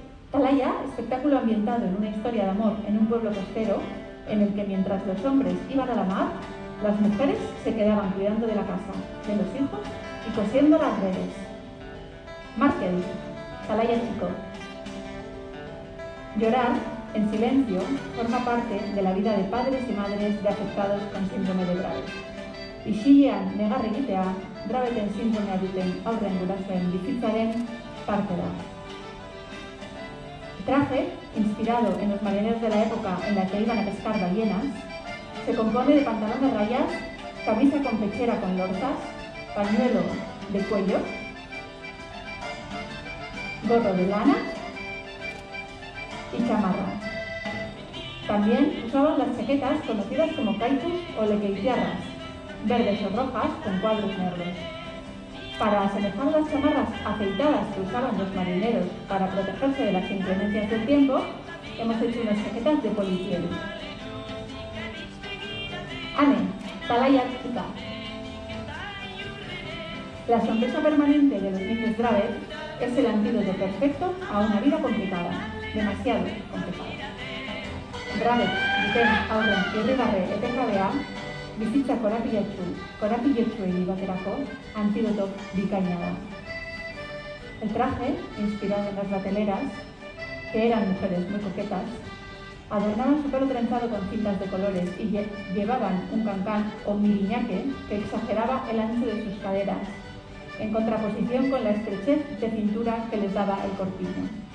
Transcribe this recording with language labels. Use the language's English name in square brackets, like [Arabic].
[Spanish] Talaya, espectáculo ambientado en una historia de amor en un pueblo costero en el que mientras los hombres iban a la mar, las mujeres se quedaban cuidando de la casa, de los hijos y cosiendo las redes. Markel, Talaya chico. Llorar, en silencio, forma parte de la vida de padres y madres de afectados con síndrome de Dravet. [Basque] Isilean negar egitea, Draveten sindromea duten aurren gurasoen bizitzaren parte da. [Spanish] El traje, inspirado en los marineros de la época en la que iban a pescar ballenas, se compone de pantalón de rayas, camisa con pechera con lorzas, pañuelo de cuello, gorro de lana y chamarra. También usaban las chaquetas conocidas como caitus o lequeitiarras, verdes o rojas con cuadros negros. Para asemejar las chamarras aceitadas que usaban los marineros para protegerse de las inclemencias del tiempo, hemos hecho unas chaquetas de polipiel. Anne, Talaya chica. La sonrisa permanente de los niños Dravet es el antídoto perfecto a una vida complicada, demasiado complicada. [Basque] Dravet duten aurren irrigarre etengabea, bizitza korapilatsuei baterako antídoto bikaina da. [Spanish] El traje, inspirado en las bateleras, que eran mujeres muy coquetas, adornaban su pelo trenzado con cintas de colores y llevaban un cancán o miriñaque que exageraba el ancho de sus caderas, en contraposición con la estrechez de cintura que les daba el corpiño.